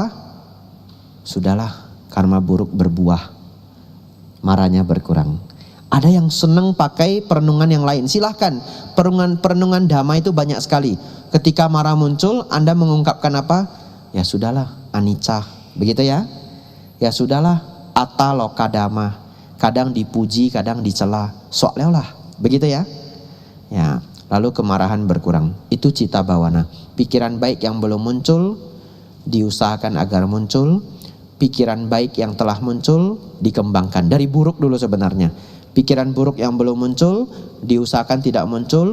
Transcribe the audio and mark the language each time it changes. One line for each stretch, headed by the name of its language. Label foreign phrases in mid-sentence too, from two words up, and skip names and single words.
Indonesian: Sudahlah, karma buruk berbuah, marahnya berkurang. Ada yang senang pakai perenungan yang lain, silahkan. Perenungan dhamma itu banyak sekali. Ketika marah muncul, Anda mengungkapkan apa? Ya sudahlah, anicca, begitu ya. Ya sudahlah,
Pali: atta loka dhamma.
Indonesian: Kadang dipuji, kadang dicela, sok lah, begitu ya. Ya, lalu kemarahan berkurang. Itu
Pali: Citta Bhawana.
Indonesian: Pikiran baik yang belum muncul diusahakan agar muncul. Pikiran baik yang telah muncul dikembangkan. Dari buruk dulu sebenarnya. Pikiran buruk yang belum muncul diusahakan tidak muncul.